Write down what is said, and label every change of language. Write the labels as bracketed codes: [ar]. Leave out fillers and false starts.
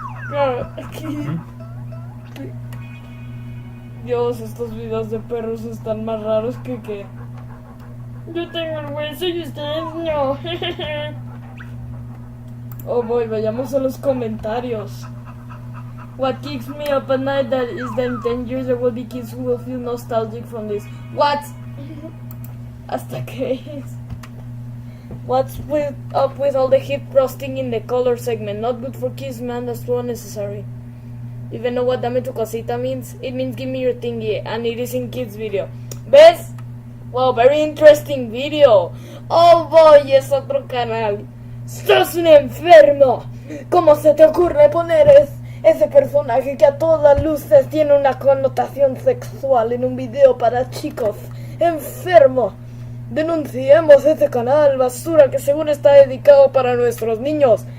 [es] Claro, aquí. Dios, estos videos de perros están más raros que... Yo tengo el hueso y ustedes no. Oh boy, vayamos a los comentarios. [en] What keeps me up at night that is that in 10 years there will be kids who will feel nostalgic from this. What? [es] Hasta que es. [en] What's up with all the hip frosting in the color segment? Not good for kids, man. That's too unnecessary. Even know what [es] dame tu cosita [en] means? It means give me your thingy, and it is in kids video. [es] ¿Ves? [en] Wow, very interesting video. Oh boy, [es] es otro canal. ¡Sos un enfermo! ¿Cómo se te ocurre poner ese personaje que a todas luces tiene una connotación sexual en un video para chicos? ¡Enfermo! Denunciemos ese canal basura que según está dedicado para nuestros niños.